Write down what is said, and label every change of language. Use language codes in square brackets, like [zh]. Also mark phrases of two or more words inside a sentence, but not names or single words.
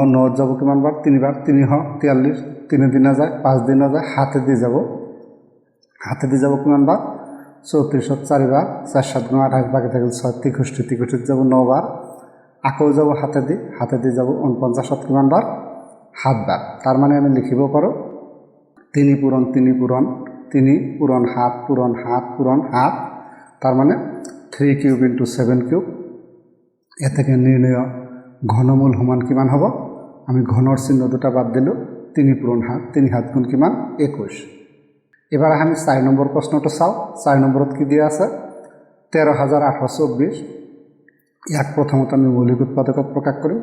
[as] 9ত যাব কিমান বাৰ 3 বাৰ, 343, 3 দি নাযায় 5 দি নাযায়, 7 দি যাব, 7 দি যাব কিমান বাৰ 34ত 4 বাৰ, 4 7 গুণ 28, বাকী থাকিল 6 63, 63ত যাব 9 বাৰ, আকৌ যাব 7 দি যাব 49ত কিমান বাৰ 7 বাৰ, তাৰ মানে আমি লিখিব পাৰোঁ 3 পূৰণ 3 পূৰণ 3 পূৰণ 7 পূৰণ 7 পূৰণ 7, তাৰ মানে 3 [en] cube into 7 cube. [bn] এ থেকে [as] নির্ণয় ঘনমূল সমান কিমান হ'ব? আমি ঘনৰ চিহ্ন দুটা বাদ দিলোঁ, 3 পূৰণ 7, 3 7 গুণ কিমান? 21। এবাৰ আমি 4 নম্বৰ প্ৰশ্নটো চাওঁ। 4 নম্বৰত কি দিয়া আছে? 13,824। ইয়াক প্ৰথমতে আমি মৌলিক উৎপাদকত প্ৰকাশ কৰিম।